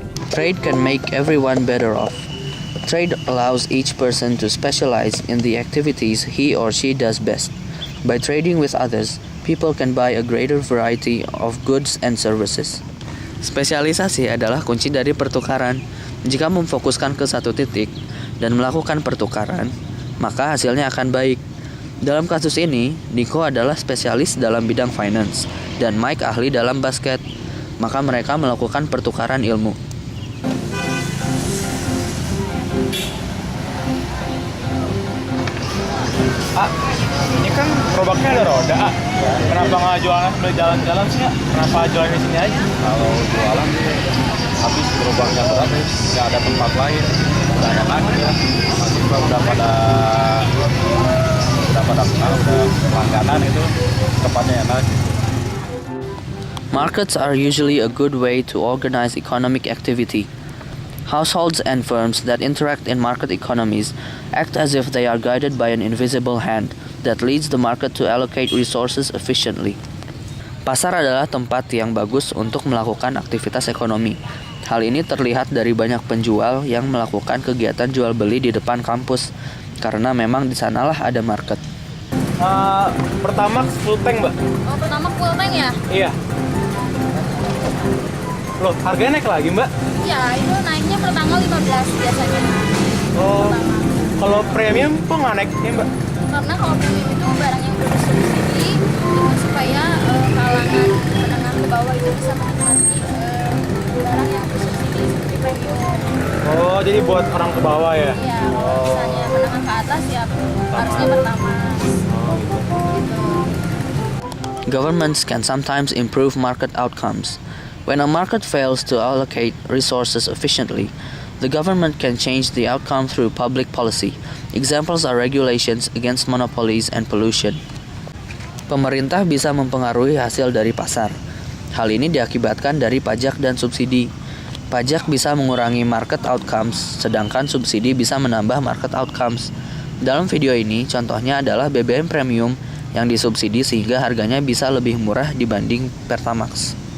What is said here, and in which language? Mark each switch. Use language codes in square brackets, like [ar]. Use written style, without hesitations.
[en] Trade can make everyone better off. Trade allows each person to specialize in the activities he or she does best. By trading with others, people can buy a greater variety of goods and services. [id] Spesialisasi adalah kunci dari pertukaran. Jika memfokuskan ke satu titik dan melakukan pertukaran, maka hasilnya akan baik. Dalam kasus ini, Nico adalah spesialis dalam bidang finance dan Mike ahli dalam basket. Maka mereka melakukan pertukaran ilmu. Ini kan gerobaknya ada roda. Kenapa nggak jualan sambil jalan-jalan sih? Kenapa jualan di sini aja? Kalau jualan sih habis gerobaknya berat, nggak ada tempat lain. Kebanyakan ya mahasiswa udah pada kenal, udah langganan itu tempatnya enak. [en] Markets are usually a good way to organize economic activity. Households and firms that interact in market economies act as if they are guided by an invisible hand that leads the market to allocate resources efficiently. [id] Pasar adalah tempat yang bagus untuk melakukan aktivitas ekonomi. Hal ini terlihat dari banyak penjual yang melakukan kegiatan jual beli di depan kampus, karena memang di sanalah ada market. Pertamax full tank, Mbak. Oh, pertama full tank ya? Iya. Loh, harganya naik lagi, Mbak? Iya, itu naiknya per tanggal 15 biasanya. Oh, kalau premium kok nggak naik ya, Mbak? Karena kalau premium itu barang yang bersubsidi itu supaya kalangan menengah ke bawah itu bisa menikmati barang yang bersubsidi seperti premium. Oh, jadi buat orang ke bawah ya? Iya, kalau misalnya menengah ke atas ya harusnya pertama. Gitu. [en] Governments can sometimes improve market outcomes. When a market fails to allocate resources efficiently, the government can change the outcome through public policy. Examples are regulations against monopolies and pollution. [id] Pemerintah bisa mempengaruhi hasil dari pasar. Hal ini diakibatkan dari pajak dan subsidi. Pajak bisa mengurangi [en] market outcomes, [id] sedangkan subsidi bisa menambah market outcomes. Dalam video ini, contohnya adalah BBM premium yang disubsidi sehingga harganya bisa lebih murah dibanding Pertamax.